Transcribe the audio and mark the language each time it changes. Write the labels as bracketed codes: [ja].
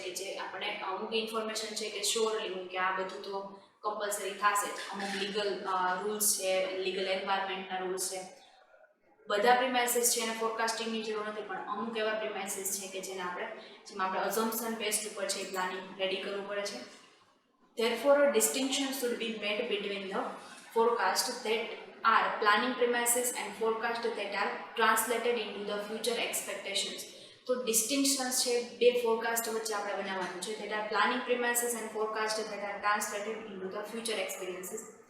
[gu] કે જે આપણે અમુક ઇન્ફોર્મેશન છે કે શ્યોરલી હોય કે આ બધું તો કમ્પલસરી થશે જ. અમુક લીગલ રૂલ્સ છે, લીગલ એન્વાયરમેન્ટના રૂલ્સ છે. બધા પ્રિમાઇસીસ છે એને ફોરકાસ્ટિંગની જરૂર નથી, પણ અમુક એવા પ્રિમાઇસીસ છે કે જેમાં આપણે અઝમ્પશન બેઝડ ઉપર છે પ્લાનિંગ રેડી કરવું પડે છે. [en] Therefore, a distinction should be made between the forecast that are planning premises and forecast that are translated into the future expectations. [gu] તો ડિસ્ટિંક્શન્સ છે બે ફોરકાસ્ટ વચ્ચે આપણે બનાવવાનું છે. [en] that are planning premises and forecast that are translated into the future experiences.